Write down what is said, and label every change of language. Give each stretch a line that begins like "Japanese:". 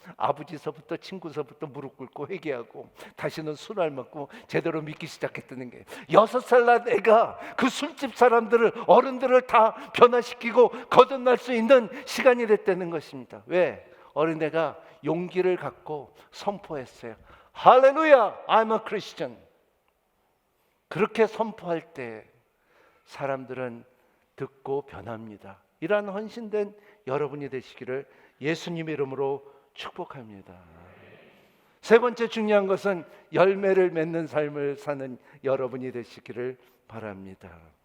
Korean: 아버지서부터 친구서부터 무릎 꿇고 회개하고 다시는 술 안 먹고 제대로 믿기 시작했다는 게 6살 난 애가 그 술집 사람들을 어른들을 다 변화시키고 거듭날 수 있는 시간이 됐다는 것입니다. 왜? 어린애가 용기를 갖고 선포했어요.
English: 할렐루야 I'm a Christian.
Korean: 그렇게 선포할 때 사람들은 듣고 변합니다. 이러한 헌신된 여러분이 되시기를 예수님 이름으로 축복합니다. 세 번째 중요한 것은 열매를 맺는 삶을 사는 여러분이 되시기를 바랍니다.